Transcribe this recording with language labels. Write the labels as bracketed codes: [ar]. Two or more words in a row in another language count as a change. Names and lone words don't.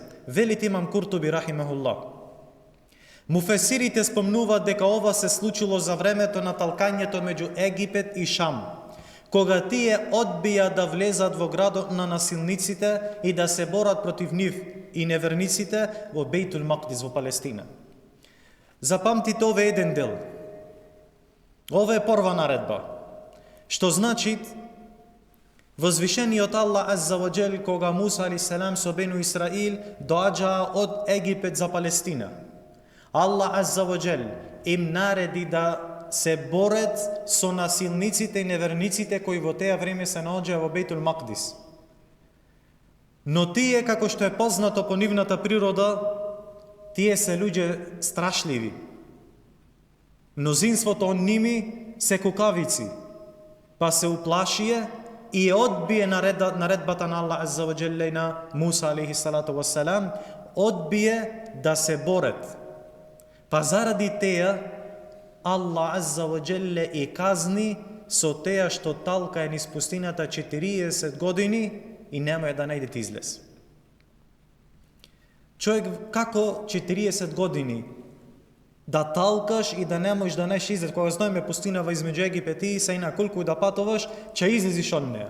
[mk] Велит имам Куртуби рахимахуллах. Муфесирите спомнуваат дека ова се случило за времето на талкањето меѓу Египет и Шам, кога тие одбија да влезат во градот на насилниците и да се борат против нив и неверниците во Бејтул Макдис во Палестина. Запамтите ове еден дел. Ова е прва наредба, што значи возвишениот Аллах [ar] عز وجل [mk] кога Муса алейхиссалам со Бену Исраил доаѓаа од Египет за Палестина. Аллах [ar] عز وجل [mk] им нареди да се борат со насилниците и неверниците кои во теа време се наоѓаа во Бейтул Макдис. Но тие, како што е познато по нивната природа, тие се луѓе страшливи. Мнозинството од ними се кукавици, па се уплашие и одбие наредбата на Аллах [ar] عز وجل [mk] и на Муса [ar] عليه الصلاة والسلام, [mk] одбие да се борат. Па заради теа, Аллах [ar] عز وجل [mk] и казни со теа што талка е низ пустината 40 години и нема да најдет излез. Човек како 40 години да талкаш и да не можеш да најдеш излез, кога знаеме пустинава измеѓу Египет и Сина, колку да патуваш, ќе излезиш од неа.